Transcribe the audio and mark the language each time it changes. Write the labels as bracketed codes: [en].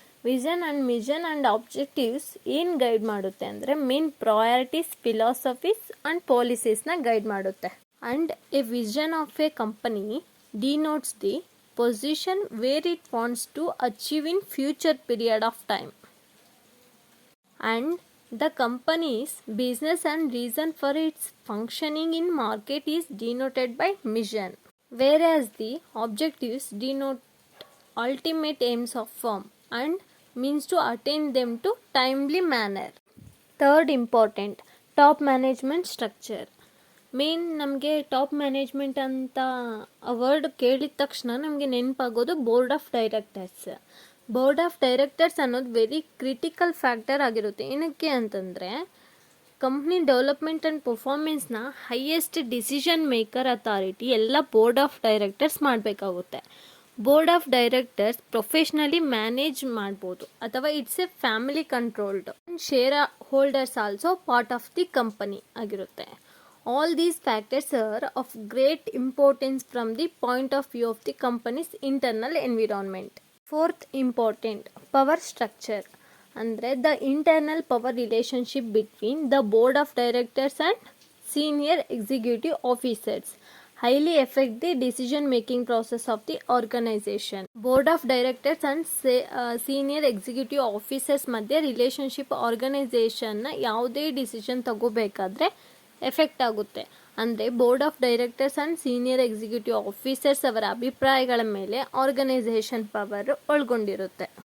[kn] Vision and objectives ಏನು guide ಮಾಡುತ್ತೆ ಅಂದರೆ main priorities, philosophies and ಪಾಲಿಸೀಸ್ನ guide ಮಾಡುತ್ತೆ. [en] And a vision of a company denotes the position where it wants to achieve in future period of time. And the company's business and reason for its functioning in market is denoted by mission, whereas the objectives denote ultimate aims of firm and means to attain them to timely manner. Third important, top management structure. [kn] Main ನಮಗೆ top management ಅಂತ word ಕೇಳಿದ ತಕ್ಷಣ ನಮಗೆ ನೆನಪಾಗೋದು board of directors. Board of directors ಅನ್ನೋದು very critical factor ಆಗಿರುತ್ತೆ. ಏನಕ್ಕೆ ಅಂತಂದರೆ company development and ಪರ್ಫಾರ್ಮೆನ್ಸ್ನ highest decision maker authority ಎಲ್ಲ ಬೋರ್ಡ್ ಆಫ್ ಡೈರೆಕ್ಟರ್ಸ್ ಮಾಡಬೇಕಾಗುತ್ತೆ. Board of directors professionally manage ಮಾಡ್ಬೋದು ಅಥವಾ [en] It's a family controlled. Shareholders also part of the company ಆಗಿರುತ್ತೆ. All these factors are of great importance from the point of view of the company's internal environment. Fourth important, power structure. [kn] ಅಂದರೆ [en] the internal power relationship between the board of directors and senior executive officers highly affect the decision making process of the organization. Board of directors and senior executive officers [kn] ಮಧ್ಯೆ relationship ಆರ್ಗನೈಸೇಷನ್ನ ಯಾವುದೇ decision ತಗೋಬೇಕಾದ್ರೆ effect ಆಗುತ್ತೆ. ಅಂದರೆ board of directors and senior executive officers ಅವರ ಅಭಿಪ್ರಾಯಗಳ ಮೇಲೆ organisation power ಒಳಗೊಂಡಿರುತ್ತೆ.